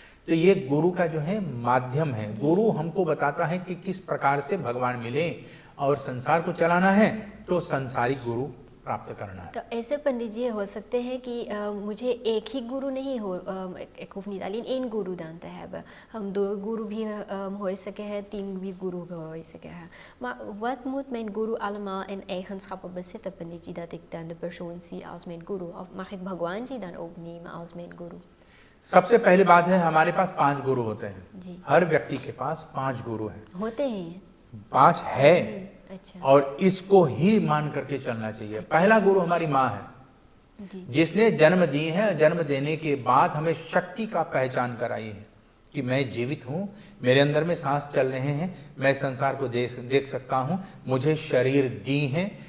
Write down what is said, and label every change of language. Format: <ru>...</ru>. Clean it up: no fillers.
<hi>तो ये गुरु का जो है माध्यम है। गुरु हमको बताता है कि किस प्रकार से भगवान मिले, और संसार को चलाना है तो संसारिक गुरु प्राप्त करना है। तो ऐसे पंडित जी हो सकते हैं कि मुझे एक ही गुरु नहीं हो, एक</hi> <nl>hoeft niet alleen één guru dan te hebben.</nl> <hi>हम दो गुरु भी हो सके हैं, तीन भी गुरु हो सके हैं.</hi> <nl>Maar wat moet mijn guru allemaal in eigenschappen bezitten, पंडित जी, dat ik dan de persoon zie als mijn guru? Of mag ik भगवान जी dan ook nemen als mijn guru?</nl> <hi>सबसे पहली बात है, हमारे पास 5 गुरु होते हैं जी। हर व्यक्ति के पास 5 गुरु हैं। होते हैं 5 है। अच्छा। और इसको ही मान करके चलना चाहिए। पहला गुरु हमारी माँ है, जिसने जन्म दी है। जन्म देने के बाद हमें शक्ति का पहचान कराई है कि मैं जीवित हूँ, मेरे अंदर में सांस चल रहे हैं, मैं संसार को देख सकता हूँ, मुझे शरीर दी है।</hi>